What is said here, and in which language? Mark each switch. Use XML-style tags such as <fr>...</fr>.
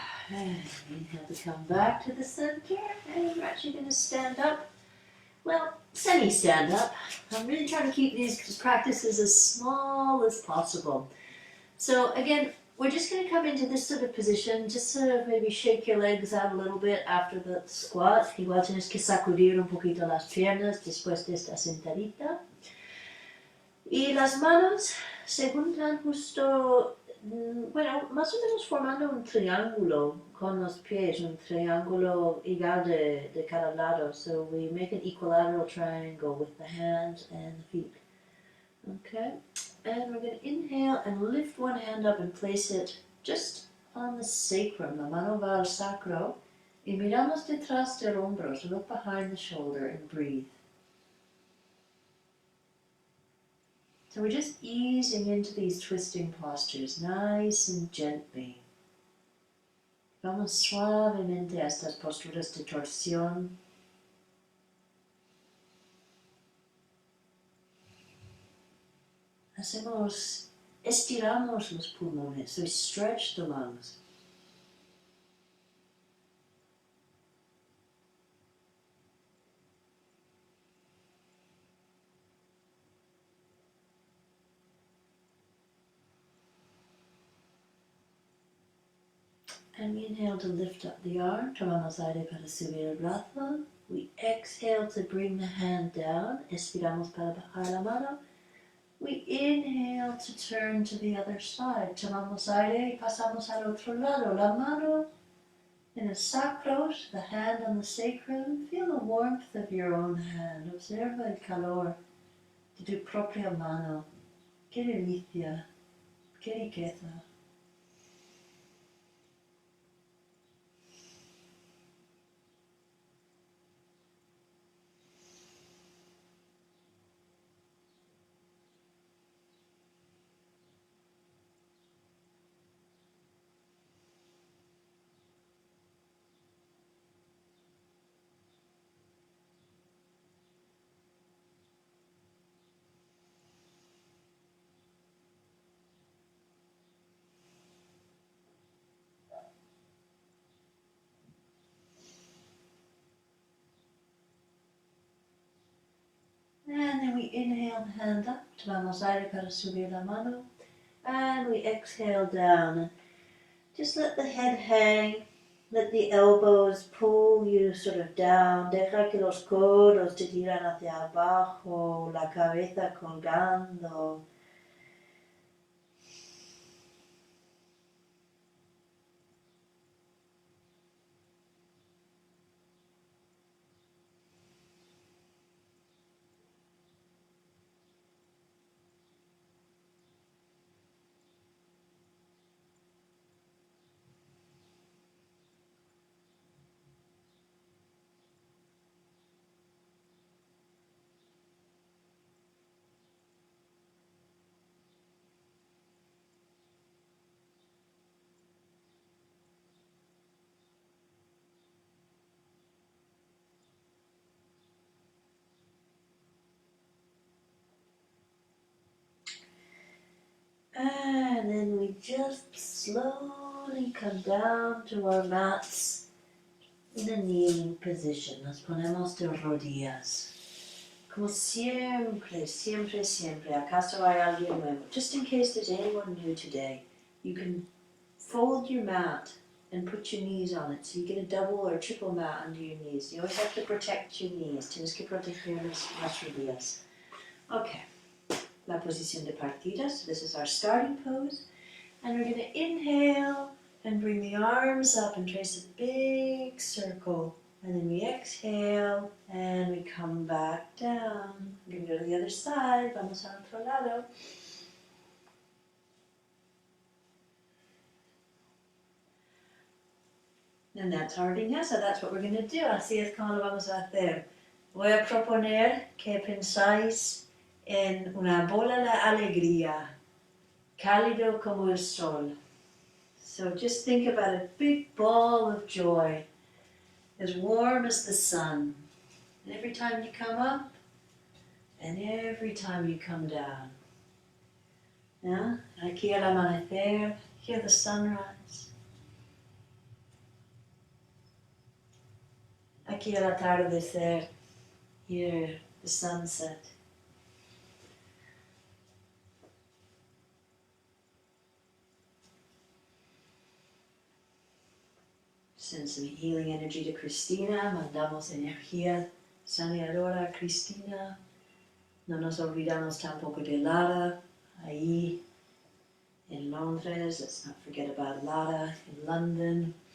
<en>And inhale to come back to the center, and we're actually going to stand up. Well, semi-stand up. I'm really trying to keep these practices as small as possible. So again, we're just going to come into this sort of position, just sort of maybe shake your legs out a little bit after the squat.</en> <es>Igual tienes que sacudir un poquito las piernas después de esta sentadita. Y las manos se juntan justo, bueno, más o menos formando un triángulo con los pies, un triángulo igual de cada lado.</es> <en>So we make an equilateral triangle with the hands and the feet. Okay, and we're going to inhale and lift one hand up and place it just on the sacrum.</en> <es>La mano va al sacro. Y miramos detrás del hombro,</es> <en>so look behind the shoulder and breathe. So we're just easing into these twisting postures, nice and gently.</en> <es>Vamos suavemente a estas posturas de torsión. Estiramos los pulmones,</es> <en>so we stretch the lungs. And we inhale to lift up the arm,</en> <es>tomamos aire para subir el brazo.</es> <en>We exhale to bring the hand down,</en> <es>expiramos para bajar la mano.</es> <en>We inhale to turn to the other side,</en> <es>tomamos aire y pasamos al otro lado. La mano</es> <en>in the sacros, the hand on the sacrum. Feel the warmth of your own hand.</en> <es>Observa el calor de tu propia mano. Qué delicia, qué riqueza.</es> <en>And then we inhale the hand up,</en> <es>tomamos aire para subir la mano.</es> <en>And we exhale down. Just let the head hang, let the elbows pull you sort of down.</en> <es>Deja que los codos te tiran hacia abajo, la cabeza colgando.</es> <en>And then we just slowly come down to our mats in a kneeling position.</en> <es>Nos ponemos de rodillas. Como siempre, siempre, siempre. ¿Acaso hay alguien nuevo?</es> <en>Just in case there's anyone new today, you can fold your mat and put your knees on it. So you get a double or triple mat under your knees. You always have to protect your knees.</en> <es>Tienes que proteger las rodillas. Okay. La posición de partida.</es> <en>So this is our starting pose. And we're going to inhale and bring the arms up and trace a big circle. And then we exhale and we come back down. We're going to go to the other side.</en> <es>Vamos al otro lado.</es> <en>And that's our vinyasa. That's what we're going to do.</en> <es>Así es como lo vamos a hacer. Voy a proponer que pensáis en una bola de alegría, cálido como el sol.</es> <en>So just think about a big ball of joy, as warm as the sun. And every time you come up, and every time you come down. Yeah?</en> <es>Aquí al amanecer,</es> <en>hear the sunrise.</en> <es>Aquí al atardecer,</es> <en>hear the sunset. Send some healing energy to Cristina.</en> <es>Mandamos energía sanadora a Cristina. No nos olvidamos tampoco de Lara, ahí en Londres.</es> <en>Let's not forget about Lara in London.</en>